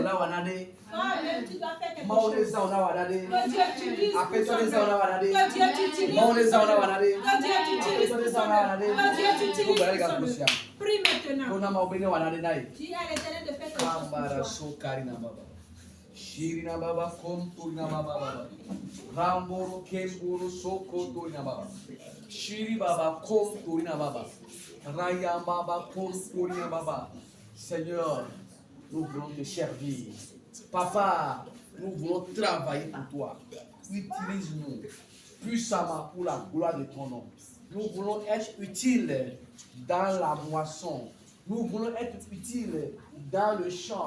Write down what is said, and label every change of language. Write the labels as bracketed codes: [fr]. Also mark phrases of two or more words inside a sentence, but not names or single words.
[fr] Toi-même, tu dois faire quelque chose. Que Dieu t'utilise pour son nom. Que Dieu t'utilise pour son nom. Que Dieu t'utilise pour son nom. Que Dieu t'utilise pour son nom. Prie maintenant. Dis à l'Éternel de faire quelque chose pour toi. Shirina Baba Kom Turina Baba. Ramboro Kemboro Soko Turina Baba. Shiri Baba Kom Turina Baba. Raya Baba Kom Turina Baba. Seigneur, nous voulons te servir. Papa, nous voulons travailler pour toi. Utilise-nous puissamment pour la gloire de ton nom. Nous voulons être utiles dans la moisson. Nous voulons être utiles dans le champ.